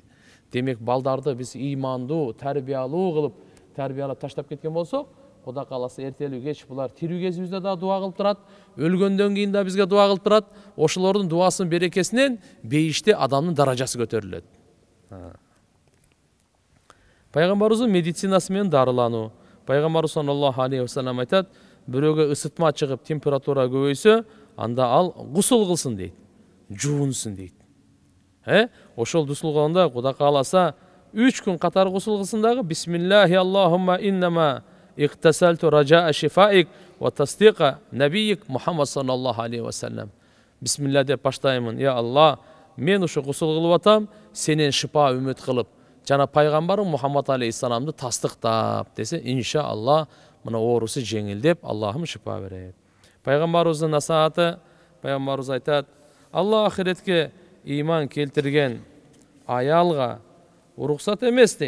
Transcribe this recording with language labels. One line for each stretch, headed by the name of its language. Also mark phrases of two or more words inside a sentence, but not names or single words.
Kyrgyz: Демек, балдарды биз ыймандуу, тарбиялуу кылып, тарбиялап таштап кеткен болсок, Кудай кааласа эртелүү кеч булар тирүү кезибизде да дуа кылып турат, өлгөндөн кийин да бизге дуа кылып турат. Ошолордун дуасынын берекесинен бейиште адамдын даражасы көтөрүлөт. Пайгамбарыбыздын медицинасы менен дарылануу. Пайгамбарыбыз
Arabic: صلى الله عليه وسلم
Kyrgyz: айтат: бирөөгө ысытма чыгып, температура көбөйсө, анда ал гусул кылсын дейт, жуунсун дейт. Ошол гусул кылганда Кудай кааласа 3 күн катар гусул кылсын дагы:
Arabic: بسم الله اللهم إنما اغتسلت رجاء شفائك وتصديق نبيك محمد صلى الله عليه وسلم.
Kyrgyz: Бисмилла деп баштаймын: я Алла, мен ушу гусул кылып атам, сенен шипа үмүт кылып, жана пайгамбарым Мухаммад алейхиссаламды тастыктап десе, иншаалла мына оорусу жеңилдеп, Аллахым шипа берет. Пайгамбарыбыздын насааты, пайгамбарыбыз айтат: Алла ахиретке иман келтирген аялга уруксат эмес дейт.